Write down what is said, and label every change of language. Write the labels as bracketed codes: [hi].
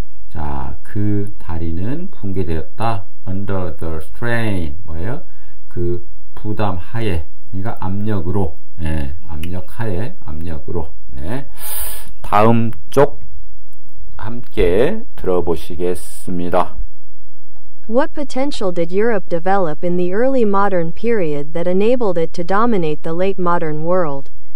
[ko] 자, 그 다리는 붕괴되었다. [en] under the strain, [ko] 뭐예요? 그 부담 하에, 그러니까 압력으로, 압력 하에, 압력으로. 네. 다음 쪽 함께 들어보시겠습니다. [en] What potential did Europe develop in the early modern period that enabled it to dominate the late modern world?